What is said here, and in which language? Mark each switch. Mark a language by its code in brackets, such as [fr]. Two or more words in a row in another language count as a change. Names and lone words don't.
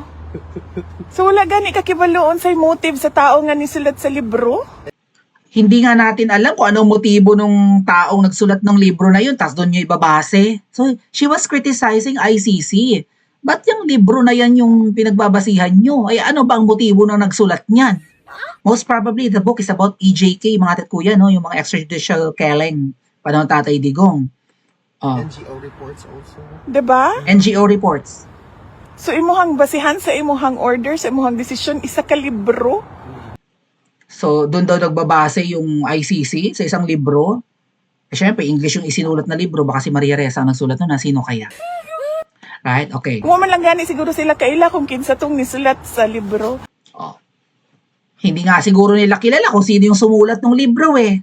[ceb] So wala gani kakibaloon sa motive sa tao nga nisulat sa libro? [tl] Hindi nga natin alam kung anong motibo nung taong nagsulat ng libro na yun, tapos doon nyo ibabase. [en] So, she was criticizing ICC. [tl] Ba't yung libro na yan yung pinagbabasihan nyo? Ay, ano ba ang motibo nung nagsulat niyan? [en] Most probably, the book is about EJK, [tl] mga tatkuya, no? Yung mga [en] extrajudicial killing [tl] panahon Tatay Digong. [en] NGO reports also. [tl] Diba? [en] NGO reports. [ceb] So imuhang basihan sa imuhang order, sa imuhang desisyon, isa ka libro? [tl] So, doon daw nagbabase yung ICC sa isang libro. Siyempre, English yung isinulat na libro. Baka si Maria Ressa ang nagsulat nun, sino kaya? [en] Right? Okay. [ceb] Kung man lang gani siguro sila kaila kung kinsa tong nisulat sa libro. [tl] Hindi nga siguro nila kilala kung sino yung sumulat ng libro eh.